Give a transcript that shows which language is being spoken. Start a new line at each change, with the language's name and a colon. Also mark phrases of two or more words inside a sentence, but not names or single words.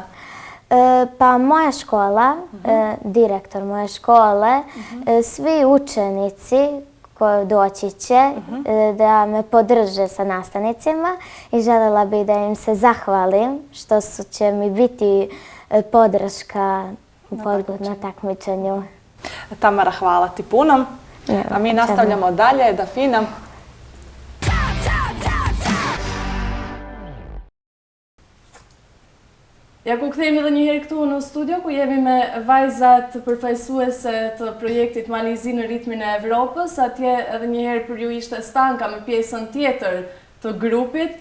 Serbian: Pa moja škola, direktor moje škole, svi učenici koji doći će da me podrže sa nastavnicima i željela bih da im se zahvalim što će mi biti podrška na takmičenju. Tamara, hvala ti puno. A mi nastavljamo dalje, Dafina.
Albanian: Ja ku kthehemi edhe një herë këtu në studio ku jemi me vajzat përfaqësuese të projektit Malizi në ritmin e Evropës. Atje edhe një herë për ju ishte Stanka me pjesën tjetër të grupit.